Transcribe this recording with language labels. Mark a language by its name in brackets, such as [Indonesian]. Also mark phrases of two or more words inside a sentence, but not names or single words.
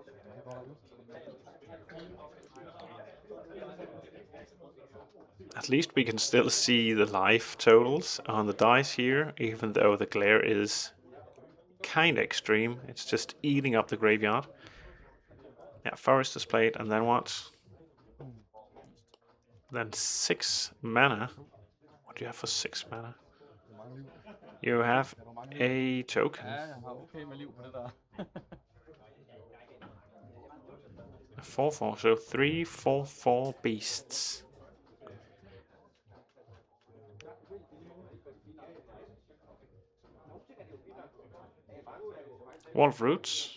[English] At least we can still see the life totals on the dice here, even though the glare is kind of extreme. It's just eating up the graveyard. Yeah, forest is played, and then what? Then 6 mana. What do you have for 6 mana? You have a token. [Danish] Ja, jeg har okay med liv på det der. [English] A 4/4, so 3/4/4 beasts. Wolf Roots.